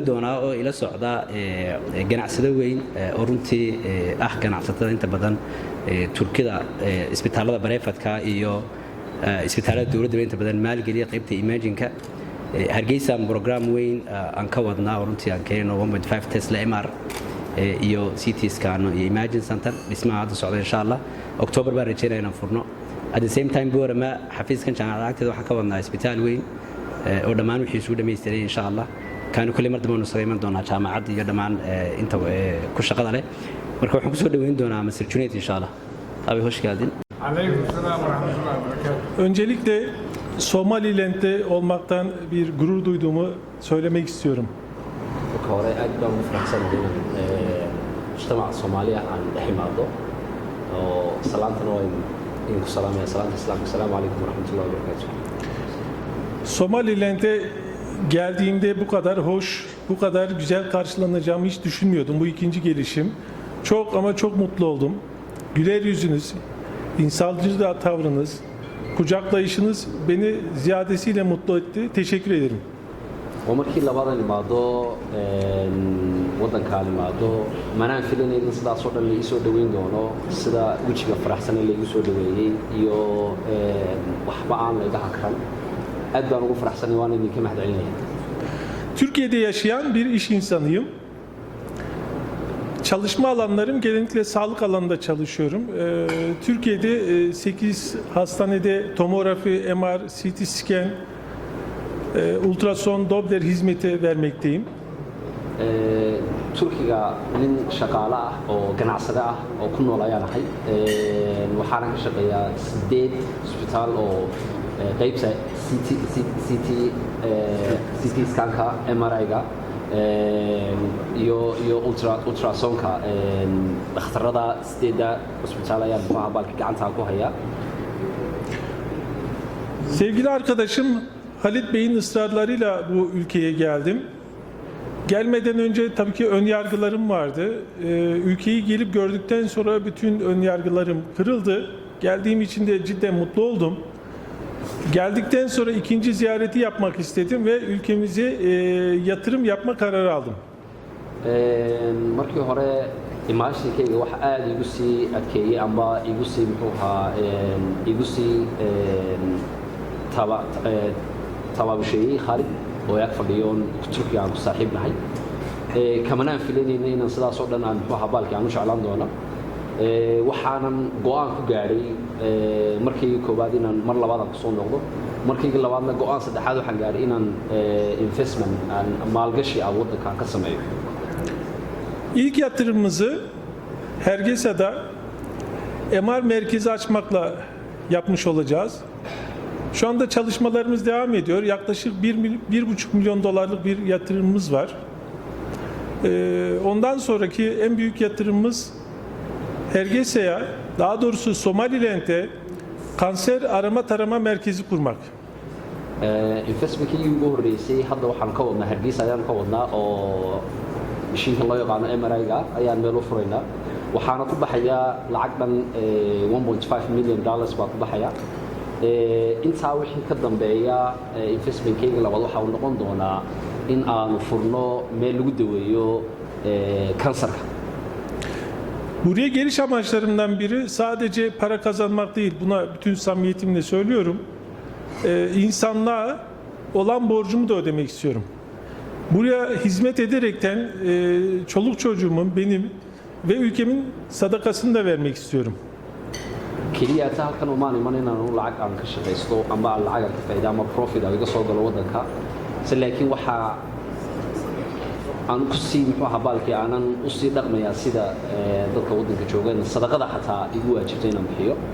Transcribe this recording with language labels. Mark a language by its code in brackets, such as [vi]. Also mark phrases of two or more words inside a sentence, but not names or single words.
[so] doonaa oo ila socda ganacsado weyn oo runtii ganacsatada inta badan Turkida isbitaalada bareefadka iyo isbitaalada dawladda inta badan maalgeliya qaybta imagine-ka hargeysa program weyn aan ka wadnaa runtii aan keenno 1.5 Tesla MR iyo CT scan iyo [en] imagine center [so] dhismaha hadda socda [ar] إن شاء الله [so] October baan rajeynaa inaan furno [en] at the same time [so] boorama xafiiskan jaamacadda agteeda waxaan ka wadnaa isbitaal weyn oo dhammaan wixii soo dhameystiray [ar] إن شاء الله [so] kaanu kulli mar dambe sameeyman doonaa jaamacadda iyo dhammaan inta ku shaqada leh marka waxaan ku soo dhaweyn doonaa Mr. [tr] Junayd [ar] إن شاء الله [tr] abi hoş geldin. [ar] وعليكم السلام ورحمة الله وبركاته. [tr] Öncelikle Somaliland'de olmaktan bir gurur duyduğumu söylemek istiyorum. [so] Hore aad baan u faraxsanahay mujtamaca Soomaaliya aan dhaximaado oo salaantana waa in ku salaamaya salaanta islaamka [ar] السلام عليكم ورحمة الله وبركاته. [tr] Somaliland'e geldiğimde bu kadar hoş, bu kadar güzel karşılanacağımı hiç düşünmüyordum. Bu ikinci gelişim. Çok ama çok mutlu oldum. Güler yüzünüz, İnsancı tavrınız, kucaklayışınız beni ziyadesiyle mutlu etti. Teşekkür ederim. [so] markii labaad [tr] imaado wadanka imaado manaan filanaynin sidaas oo dhan la isoo dhaweyn doono sida wajiga faraxsan la igu soo dhaweeyay iyo waxba aan la dhaxan karan aad baan ugu faraxsanahay waan idinka mahadcelinayaa Türkiye'de yaşayan bir iş insanıyım. Çalışma alanlarım genellikle sağlık alanında çalışıyorum. Türkiye'de 8 hastanede tomografi, MR, CT scan, ultrason, Doppler hizmeti vermekteyim. [so] Turkiga nin shaqaale ah oo ganacsade ah oo ku nool ayaan ahay waxaanan ka shaqeeyaa 8 isbitaal oo qaybta CT scanka MRI-ga iyo ultrasonka dhakhtarada 8 isbitaal ayaan muxuu balki gacanta ku hayaa. [tr] Sevgili arkadaşım Halit Bey'in ısrarlarıyla bu ülkeye geldim. Gelmeden önce tabii ki ön yargılarım vardı. Ülkeyi gelip gördükten sonra bütün ön yargılarım kırıldı. Geldiğim için de cidden mutlu oldum. Geldikten sonra ikinci ziyareti yapmak istedim ve ülkemize yatırım yapma kararı aldım. [so] Markii hore imaashinkayga wax aad igu sii adkeeyay amba igu sii tabaabusheeyey Khalid oo ag fadhiyo Turkiga aan ku saaxiib nahay kamanaan filanayna inaan sidaas oo dhan aan muxuu baalkii aan u jeclaan doono waxaanan go'aan ku gaadhay markii koobaad inaan mar labaad aan kusoo noqdo markii labaadna go'aan saddexaad waxaan gaadhay inaan investment aan maalgashi aan waddankan ka sameeyo. [tr] İlk yatırımımızı Hergesa'da MR merkezi açmakla yapmış olacağız. Şu anda çalışmalarımız devam ediyor. Yaklaşık 1,5 milyon dolarlık bir yatırımımız var. Ondan sonraki en büyük yatırımımız Hergesa'ya, daha doğrusu Somaliland'e kanser arama tarama merkezi kurmak. [so] Investmentkii ugu horreysay hadda waxaan ka wadnaa Hargeysa ayaan ka wadnaa oo mishiinka loo yaqaano MRI-ga ayaan meel u furaynaa. Waxaana ku baxaya lacag dhan 1.5 milyan dollars baa ku baxaya. Intaa wixii ka dambeeya investmentkayga labaad waxa uu noqon doonaa in aanu furno meel lagu daweeyo kansarka. [tr] Buraya geliş amaçlarımdan biri sadece para kazanmak değil. Buna bütün samimiyetimle söylüyorum. İnsanlığa olan borcumu da ödemek istiyorum. Buraya hizmet ederekten çoluk çocuğumun, benim ve ülkemin sadakasını da vermek istiyorum. [so] Keliya taa halkan umaan iman inaan lacag aan ka shaqaysto amba aan lacag ka faa'iido ama profit aan iga soo galo waddanka laakiin waxa aan ku sii muxuu baalkii aanan u sii dhaqmayaa sida dadka waddanka joogan sadaqada xataa igu waajibtay inaan bixiyo.